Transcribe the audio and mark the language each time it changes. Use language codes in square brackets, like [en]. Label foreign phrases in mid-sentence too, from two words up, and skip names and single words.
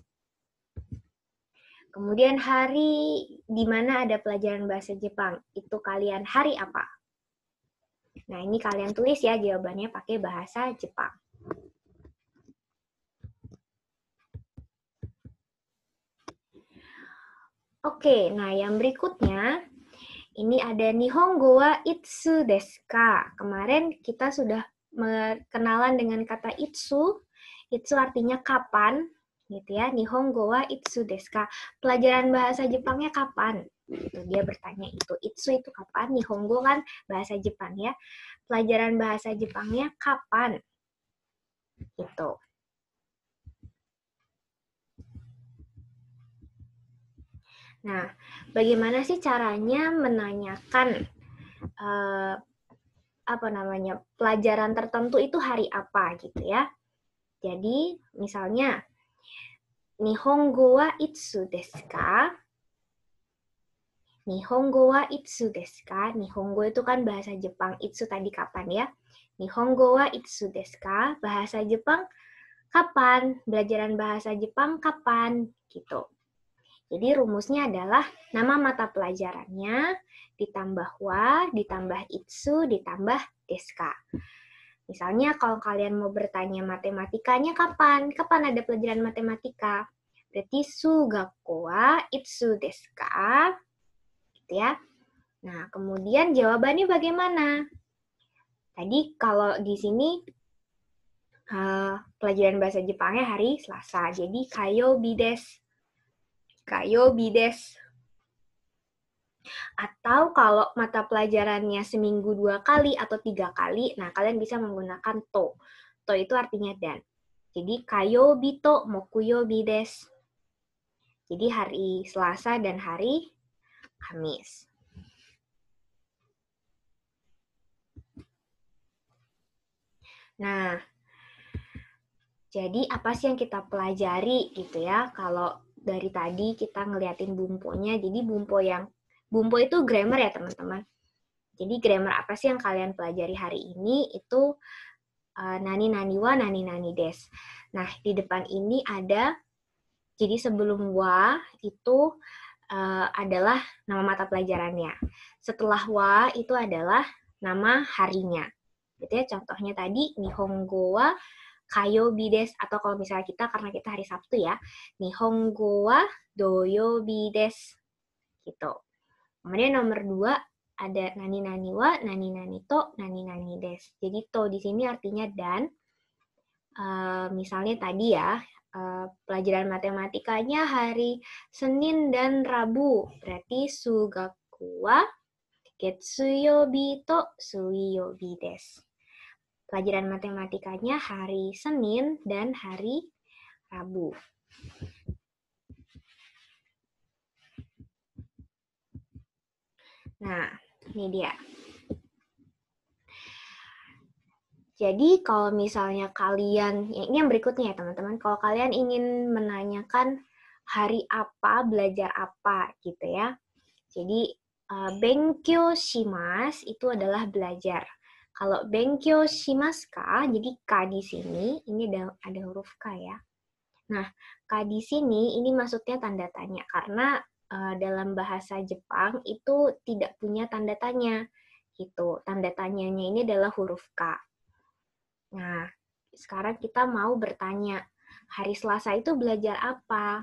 [id] Kemudian hari di mana ada pelajaran bahasa Jepang, itu kalian hari apa? Nah, ini kalian tulis ya jawabannya pakai bahasa Jepang. Oke, nah yang berikutnya ini ada [ja] 日本語はいつですか. [id] Kemarin kita sudah kenalan dengan kata itsu. Itsu artinya kapan, gitu ya. [ja] 日本語はいつですか. [id] Pelajaran bahasa Jepangnya kapan? Itu dia bertanya itu. Itsu itu kapan? Nihongo kan bahasa Jepang ya. Pelajaran bahasa Jepangnya kapan? Gitu. Nah, bagaimana sih caranya menanyakan pelajaran tertentu itu hari apa gitu ya? Jadi, misalnya [ja] 日本語はいつですか? 日本語はいつですか? [id] Nihongo itu kan bahasa Jepang, itsu tadi kapan ya? [ja] 日本語はいつですか? [id] Bahasa Jepang kapan? Belajaran bahasa Jepang kapan? Gitu. Jadi rumusnya adalah nama mata pelajarannya, ditambah wa, ditambah itsu, ditambah desu ka. Misalnya kalau kalian mau bertanya matematikanya kapan? Kapan ada pelajaran matematika? [ja] Berarti 数学はいつですか? [id] Gitu ya. Nah, kemudian jawabannya bagaimana? Tadi kalau di sini pelajaran bahasa Jepangnya hari Selasa. [ja] Jadi 火曜日です. 火曜日です. [id] Atau kalau mata pelajarannya seminggu 2 kali atau 3 kali, nah kalian bisa menggunakan to. To itu artinya dan. Jadi [ja] 火曜日と木曜日です. [id] Jadi hari Selasa dan hari Kamis. Nah, jadi apa sih yang kita pelajari gitu ya? Kalau dari tadi kita ngeliatin bumponya, jadi bumpo itu grammar ya teman-teman. Jadi grammar apa sih yang kalian pelajari hari ini itu [ja] 何々は何々です. [id] Nah, di depan ini ada, jadi sebelum wa itu adalah nama mata pelajarannya. Setelah wa itu adalah nama harinya. Gitu ya, contohnya tadi [ja] 日本語は火曜日です, [id] atau kalau misalnya kita karena kita hari Sabtu ya, [ja] 日本語は土曜日です. [id] Gitu. Kemudian nomor 2 ada [ja] 何々は、何々と、何々です. [id] Jadi to di sini artinya dan. Misalnya tadi ya, pelajaran matematikanya hari Senin dan Rabu. [ja] Berarti 数学は月曜日と水曜日です. [id] Pelajaran matematikanya hari Senin dan hari Rabu. Nah, ini dia. Jadi kalau misalnya kalian, ini yang berikutnya ya teman-teman, kalau kalian ingin menanyakan hari apa, belajar apa gitu ya. Jadi [ja] 勉強します [id] itu adalah belajar. [ja] Kalau 勉強しますか, [id] jadi ka di sini, ini ada huruf k ya. Nah, ka di sini ini maksudnya tanda tanya karena dalam bahasa Jepang itu tidak punya tanda tanya gitu. Tanda tanyanya ini adalah huruf k. Nah, sekarang kita mau bertanya, hari Selasa itu belajar apa?